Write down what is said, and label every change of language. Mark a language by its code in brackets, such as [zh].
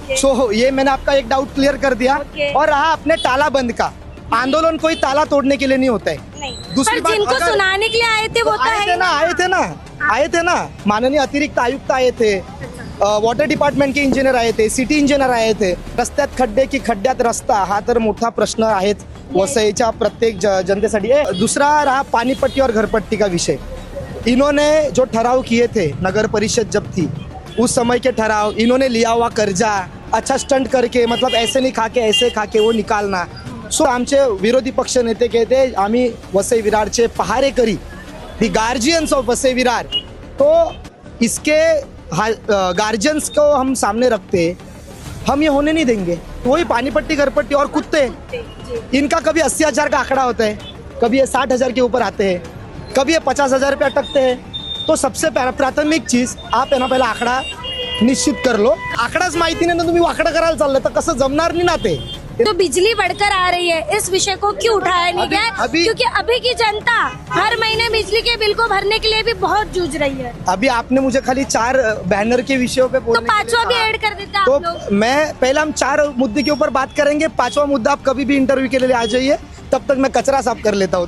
[hi] सो ये मैंने आपका एक डाउट क्लियर कर दिया। और रहा अपने तालाबंद का, आंदोलन कोई ताला तोड़ने के लिए नहीं होता है। दूसरी बात, जिनको सुनाने के लिए आए थे वो तो आए थे ना माननीय अतिरिक्त आयुक्त आए थे, वॉटर डिपार्टमेंट के इंजिनियर आए थे, सिटी इंजिनियर आए थे। [mr] रस्त्यात खड्डे की खड्ड्यात रस्ता हा तर मोठा प्रश्न आहेच वसईच्या प्रत्येक जनतेसाठी। [hi] दूसरा रहा पानीपट्टी और घरपट्टी का विषय। इन्होंने जो ठराव किए थे, नगर परिषद जब थी उस समय के ठराव, इन्होंने लिया हुआ कर्जा अच्छा स्टंट करके, मतलब ऐसे नहीं खाके ऐसे खाके वो निकालना। सो [mr] आमचे विरोधी पक्ष नेते [hi] कहते [mr] आम्ही वसई विरारचे पहारेकरी, [en] the guardians of Vasai Virar, [hi] तो इसके गार्जियंस को हम सामने रखते, हम ये होने नहीं देंगे। वही पानीपट्टी घरपट्टी और कुत्ते, इनका कभी 80,000 का आंकड़ा होता है, कभी ये 60,000 के ऊपर आते हैं, कभी ये 50,000 पे अटकते हैं। तो सबसे प्राथमिक चीज आप है ना पहिला आकडा निश्चित कर लो। [mr] आकडाच माहिती नाही ना तुम्ही आकडा करायला चालले तर कसं जमणार नाही ना ते। [hi] तो बिजली बढ़कर आ रही है, इस विषय को क्यों उठाया नहीं गया? क्योंकि अभी की जनता हर महीने बिजली के बिल को भरने के लिए भी बहुत जूझ रही है। अभी आपने मुझे खाली 4 बैनर के विषयों पे तो 5वां भी ऐड कर देते आप लोग। तो मैं पहले हम 4 मुद्दे के ऊपर बात करेंगे, 5वां मुद्दा आप कभी भी इंटरव्यू के लिए आ जाइए, तब तक मैं कचरा साफ कर लेता हूँ।